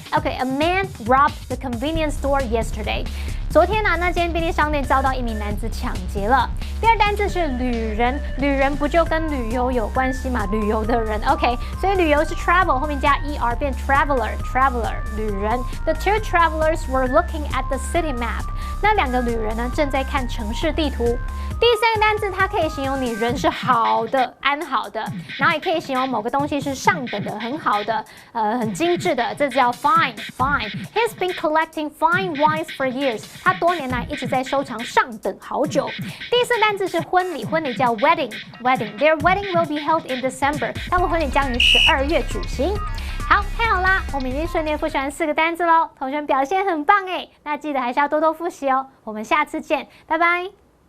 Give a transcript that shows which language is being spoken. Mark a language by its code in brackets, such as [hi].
[en] OK，a man robbed the convenience store yesterday。 [zh] 昨天呢，那间便利商店遭到一名男子抢劫了。第二单字是旅人，旅人不就跟旅游有关系嘛？旅游的人 ，OK， 所以旅游是 travel， 后面加 er 变 traveler， 旅人。 [en] The two travelers were looking at the city map。 [zh] 那两个旅人呢，正在看城市地图。第三个单字，它可以形容你人是好的、安好的，然后也可以形容某个东西是上等的、很好的、很精致的，这叫 fine。 [en] He's been collecting fine wines for years。 [zh] 他多年来一直在收藏上等好酒。第四单字是婚礼，婚礼叫 wedding。 [en] Their wedding will be held in December。 [zh] 他们婚礼将于12月举行。好，太好啦！我们已经顺利复习完4个单字喽，同学们表现很棒哎，那记得还是要多多复习哦。我们下次见，拜拜。